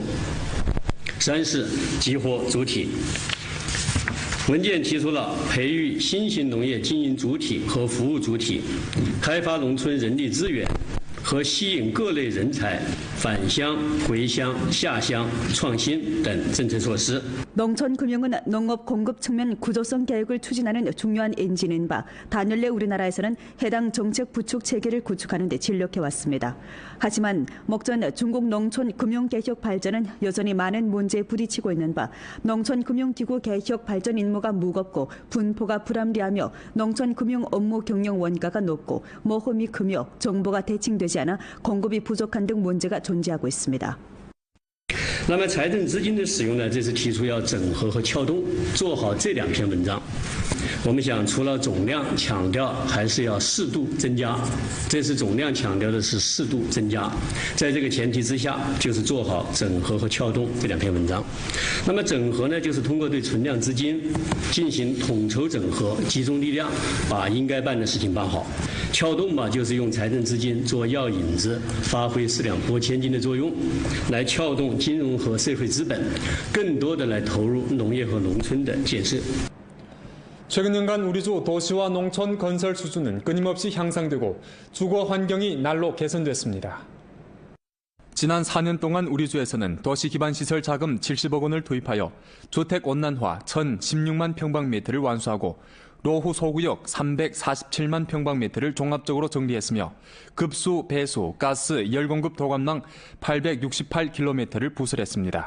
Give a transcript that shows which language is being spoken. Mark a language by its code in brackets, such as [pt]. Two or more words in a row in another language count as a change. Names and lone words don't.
[zh] 三是激活主体。文件提出了培育新型农业经营主体和服务主体，开发农村人力资源。和吸引各类人才返乡、回乡、下乡、创新等政策措施。 [ko] 농촌금융은 농업 공급 측면 구조성 계획을 추진하는 중요한 엔진인 바 단연례 우리나라에서는 해당 정책 부축 체계를 구축하는 데 진력해왔습니다. 하지만 목전 중국 농촌 금융개혁 발전은 여전히 많은 문제에 부딪히고 있는 바 농촌 금융기구 개혁 발전 임무가 무겁고 분포가 불합리하며 농촌 금융 업무 경영 원가가 높고 모험이 크며 정보가 대칭되지 않아 공급이 부족한 등 문제가 존재하고 있습니다. [zh] 那么财政资金的使用呢？这次提出要整合和撬动，做好这两篇文章。我们想，除了总量强调，还是要适度增加。这次总量强调的是适度增加，在这个前提之下，就是做好整合和撬动这两篇文章。那么整合呢，就是通过对存量资金进行统筹整合，集中力量，把应该办的事情办好。撬动嘛，就是用财政资金做药引子，发挥四两拨千斤的作用，来撬动金融和社会资本，更多的来投入农业和农村的建设。 [ko] 최근 연간 우리주 도시와 농촌 건설 수준은 끊임없이 향상되고 주거 환경이 날로 개선됐습니다. 지난 4년 동안 우리주에서는 도시 기반 시설 자금 70억 원을 투입하여 주택 온난화 1,016만 평방미터를 완수하고 노후 소구역 347만 평방미터를 종합적으로 정리했으며 급수, 배수, 가스, 열공급 도감망 868km를 부설했습니다.